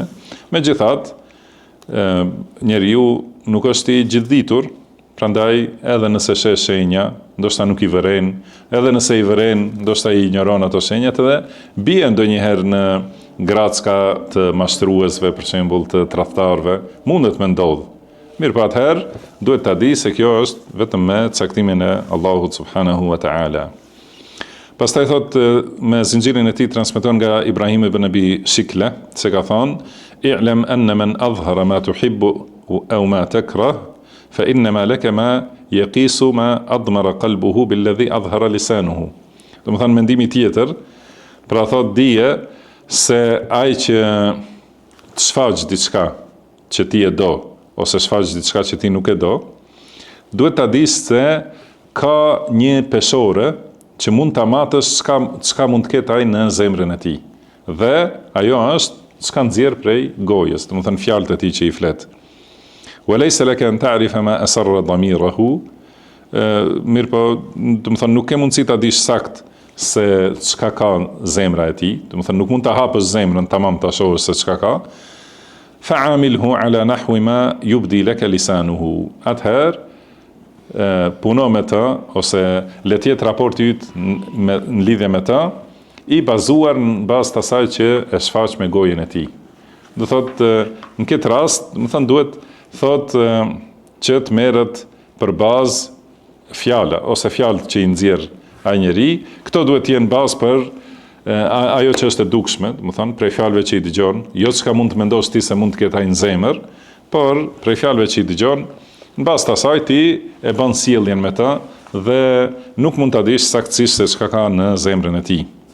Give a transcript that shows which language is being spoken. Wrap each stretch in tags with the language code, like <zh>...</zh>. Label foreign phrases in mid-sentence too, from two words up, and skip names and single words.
<sq>Megjithatë, njeriu nuk është i gjithditur, prandaj edhe nëse sheh shenja, ndoshta nuk i vëren, edhe nëse i vëren, ndoshta i ignoron ato shenjat edhe bie ndonjëherë në gracka të mashtruesve, për shembull të tradhtarëve, mundet me ndodh. Mirë, pa atëherë duhet ta di se kjo është vetëm me caktimin e Allahut</sq> <ar>سبحانه وتعالى.</ar> <sq>Pastaj thot me zinxhirin e tij transmeton nga Ibrahim ibn Abi Shikla se ka thonë:</sq> <ar>"اعلم أن من أظهر ما تحب أو ما تكره فإنما لك ما يقيس ما أضمر قلبه بالذي أظهر لسانه."</ar> <sq>Do të thonë mendimi tjetër, pra thot dije se ai që të shfaq diçka që ti e do ose shfaq diçka që ti nuk e do, duhet ta dish se ka një peshore që mund ta matësh çka mund të ketë ai në zemrën e tij. Dhe ajo është çka nxjerr prej gojës, do të thënë fjalët e tij që i flet.</sq> <ar>وليس لك أن تعرف ما أسر ضميره,</ar> <sq>mirëpo, do të thënë nuk ke mundësi ta dish sakt se çka ka zemra e tij, do të thënë nuk mund ta hapësh zemrën tamam ta shohësh se çka ka.</sq> <ar>فاعمله على نحو ما يبدي لك لسانه.</ar> <sq>Atëherë puno me të, ose le të jetë raporti yt në lidhje me të, i bazuar në bazë të asaj që e shfaq me gojën e tij. Do thotë në këtë rast, do të thënë duhet thotë që të merret për bazë fjala ose fjalët që i nxjerr ai njeri, këto duhet të jenë bazë për ajo që është e dukshme, do të thënë prej fjalëve që i dëgjon, jo çka mund të mendosh ti se mund të ketë ai në zemër, por prej fjalëve që i dëgjon, në bazë të asaj ti e bën sjelljen me të dhe nuk mund ta dish saktësisht se çka ka në zemrën e tij.</sq>